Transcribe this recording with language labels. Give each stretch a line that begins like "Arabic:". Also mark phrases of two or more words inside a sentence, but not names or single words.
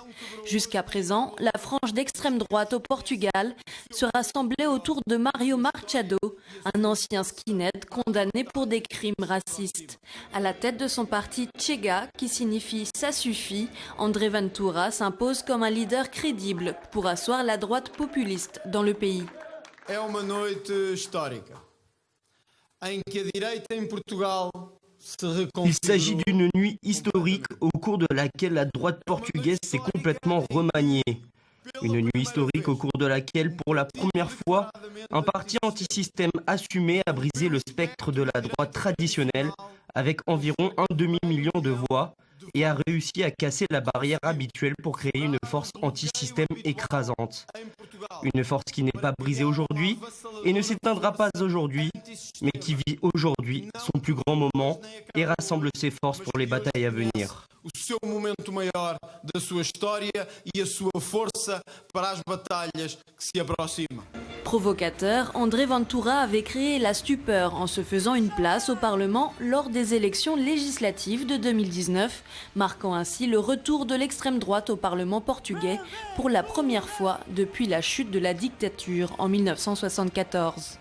French: Jusqu'à présent, la frange d'extrême droite au Portugal se rassemblait autour de Mário Machado, un ancien skinhead condamné pour des crimes racistes. À la tête de son parti Chega, qui signifie « ça suffit », André Ventura s'impose comme un leader crédible pour asseoir la droite populiste dans le pays.
Portuguese: É uma noite histórica em que a direita em Portugal se reconfigure.
French: Il s'agit d'une nuit historique au cours de laquelle la droite portugaise s'est complètement remaniée. Une nuit historique au cours de laquelle, pour la première fois, un parti antisystème assumé a brisé le spectre de la droite traditionnelle avec environ 1 demi-million de voix et a réussi à casser la barrière habituelle pour créer une force anti-système écrasante. Une force qui n'est pas brisée aujourd'hui et ne s'éteindra pas aujourd'hui, mais qui vit aujourd'hui son plus grand moment et rassemble ses forces pour les batailles à venir.
Portuguese: O seu momento maior da sua história e a sua força para as batalhas que se aproximam.
French: Provocateur, André Ventura avait créé la stupeur en se faisant une place au Parlement lors des élections législatives de 2019, marquant ainsi le retour de l'extrême droite au Parlement portugais pour la première fois depuis la chute de la dictature en 1974.